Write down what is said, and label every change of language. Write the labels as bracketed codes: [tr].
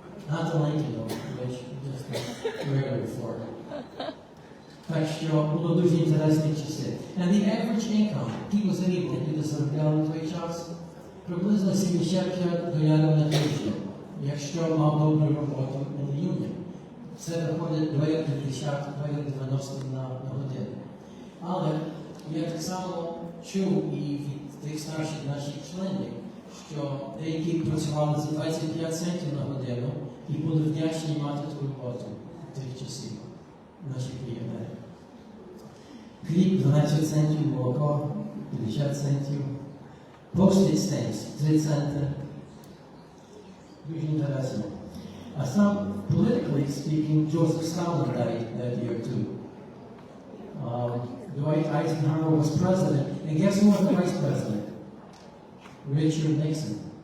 [en] Not the Lincoln, though, which just a regular Ford. [uk] Так що було дуже інтересні часи. [en] And the average income, people [uk] з рівня, люди заробляли на той час, приблизно $75 на тиждень, якщо мав добру роботу на union. Це виходить $2.50-2.90 на годину. Але я так само чув і від тих старших наших членів, що деякі працювали за 25 центів на годину і були вдячні мати ту роботу тих часів, наші піонери. Хліб 12 центів, молоко 50 центів, [en] postage stamps [uk] 3 центи. Дуже інтересно. А сам, [en] politically speaking, Joseph Stalin died that year too. Dwight Eisenhower was president, and guess who was the vice president? Richard Nixon.